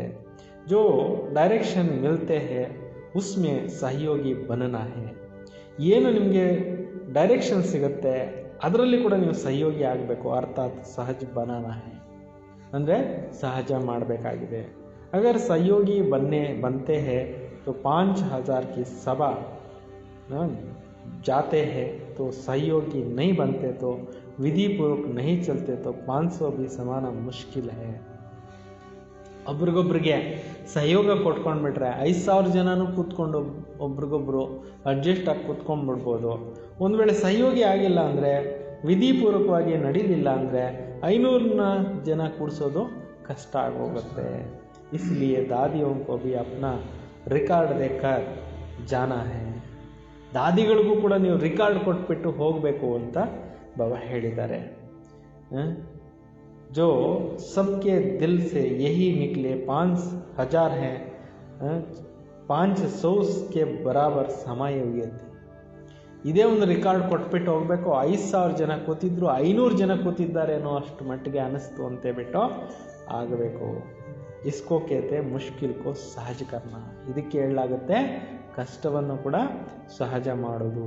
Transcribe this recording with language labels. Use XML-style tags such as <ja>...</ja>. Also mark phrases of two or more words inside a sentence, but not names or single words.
<hi>जो डायरेक्शन मिलते है उसमें सहयोगी बनना है.</hi> <kn>ಏನು ನಿಮಗೆ ಡೈರೆಕ್ಷನ್ ಸಿಗುತ್ತೆ ಅದರಲ್ಲಿ ಕೂಡ ನೀವು ಸಹಯೋಗಿ ಆಗಬೇಕು.</kn> <hi>अर्थात सहज बनाना है,</hi> <kn>ಅಂದರೆ ಸಹಜ ಮಾಡಬೇಕಾಗಿದೆ.</kn> <hi>अगर सहयोगी बनते हैं तो 5000 की सभा जाते हैं, तो सहयोगी नहीं बनते तो विधि पूर्वक नहीं चलते तो 500 भी समाना मुश्किल है.</hi> <kn>ಒಬ್ರಿಗೊಬ್ರಿಗೆ ಸಹಯೋಗ ಕೊಟ್ಕೊಂಡ್ಬಿಟ್ರೆ 5000 ಜನನೂ ಕೂತ್ಕೊಂಡು ಒಬ್ರಿಗೊಬ್ರು ಅಡ್ಜಸ್ಟ್ ಆಗಿ ಕೂತ್ಕೊಂಡ್ಬಿಡ್ಬೋದು. ಒಂದು ವೇಳೆ ಸಹಯೋಗಿ ಆಗಿಲ್ಲ ಅಂದರೆ, ವಿಧಿಪೂರ್ವಕವಾಗಿ ನಡೀಲಿಲ್ಲ ಅಂದರೆ 500 ಜನ ಕೂಡಿಸೋದು ಕಷ್ಟ ಆಗೋಗುತ್ತೆ.</kn> <hi>इसलिए दादियों को भी अपना रिकॉर्ड देकर जाना है.</hi> <kn>ದಾದಿಗಳಿಗೂ ಕೂಡ ನೀವು ರಿಕಾರ್ಡ್ ಕೊಟ್ಬಿಟ್ಟು ಹೋಗಬೇಕು ಅಂತ ಬಾಬಾ ಹೇಳಿದ್ದಾರೆ.</kn> <hi>जो सबके दिल से यही निकले 5,000 हैं, 500 के ಬರಾಬರ್</hi> <kn>ಸಮಯ ಉಳಿಯುತ್ತೆ. ಇದೇ ಒಂದು ರೆಕಾರ್ಡ್ ಕೊಟ್ಬಿಟ್ಟು ಹೋಗಬೇಕು. 5,000 ಜನ ಕೂತಿದ್ರು, 500 ಜನ ಕೂತಿದ್ದಾರೆ ಅನ್ನೋ ಅಷ್ಟು ಮಟ್ಟಿಗೆ ಅನಿಸ್ತು ಅಂತ ಬಿಟ್ಟು ಆಗಬೇಕು.</kn> <hi>इसको कहते मुश्किल को सहज करना.</hi> <kn>ಇದಕ್ಕೆ ಹೇಳಲಾಗುತ್ತೆ ಕಷ್ಟವನ್ನು ಕೂಡ ಸಹಜ ಮಾಡೋದು.</kn>